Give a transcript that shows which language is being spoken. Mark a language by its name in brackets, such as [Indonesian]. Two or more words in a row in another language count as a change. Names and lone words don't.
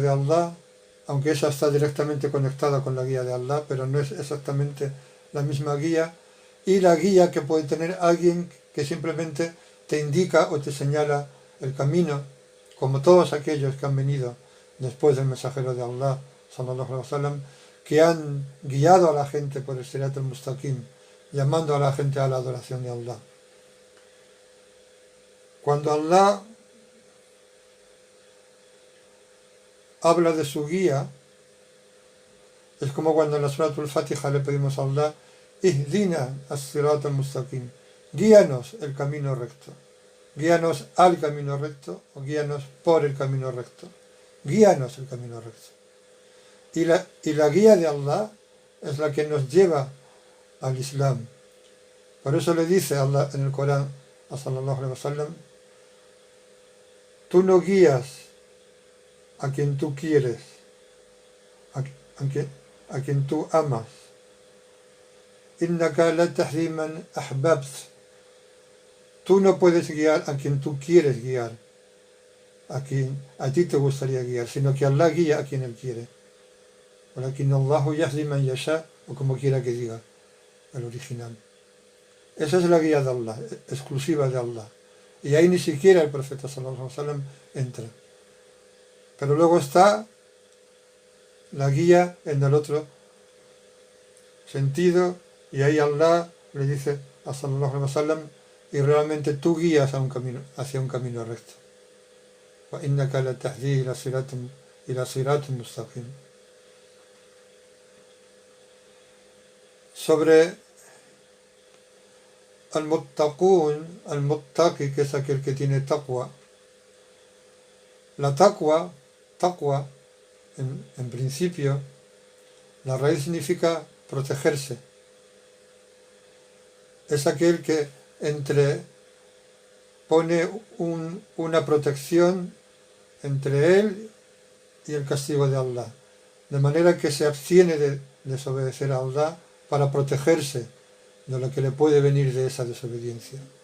[Spanish] de Allah, aunque esa está directamente conectada con la guía de Allah, pero no es exactamente la misma guía, y la guía que puede tener alguien que simplemente te indica o te señala el camino, como todos aquellos que han venido después del mensajero de Allah, [Arabic] صلى الله عليه وسلم, [Spanish] que han guiado a la gente por el [Arabic] صراط المستقيم, [Spanish] llamando a la gente a la adoración de Allah. Cuando Allah habla de su guía, es como cuando en la Surat al-Fatiha le pedimos a Allah, [Arabic] اهدنا الصراط المستقيم, [Spanish] guíanos el camino recto, guíanos al camino recto o guíanos por el camino recto, guíanos el camino recto. Y la guía de Allah es la que nos lleva al Islam. Por eso le dice Allah en el Corán a [Arabic] صلى الله عليه وسلم, [Spanish] tú no guías a quien tú quieres, a quien tú amas. [Arabic] إنك لا تهدي من أحببت. [Spanish] Tú no puedes guiar a quien tú quieres guiar, a quien a ti te gustaría guiar, sino que Allah guía a quien Él quiere. [Arabic] ولكن الله يهدي من يشاء, [Spanish] o como quiera que diga el original. Esa es la guía de Allah, exclusiva de Allah. Y ahí ni siquiera el profeta [Arabic] صلى الله عليه وسلم [Spanish] entra. Pero luego está la guía en el otro sentido, y ahí Allah le dice a [Arabic] صلى الله عليه وسلم, [Spanish] y realmente tú guías a un camino, hacia un camino recto. [Arabic] وإنك لتهدي إلى صراط مستقيم. [Spanish] Sobre [Arabic] المتقون، المتقي, [Spanish] que es aquel que tiene taqwa. La taqwa, en principio, la raíz significa protegerse. Es aquel que pone una protección entre él y el castigo de Allah, de manera que se abstiene de desobedecer a Allah para protegerse de lo que le puede venir de esa desobediencia.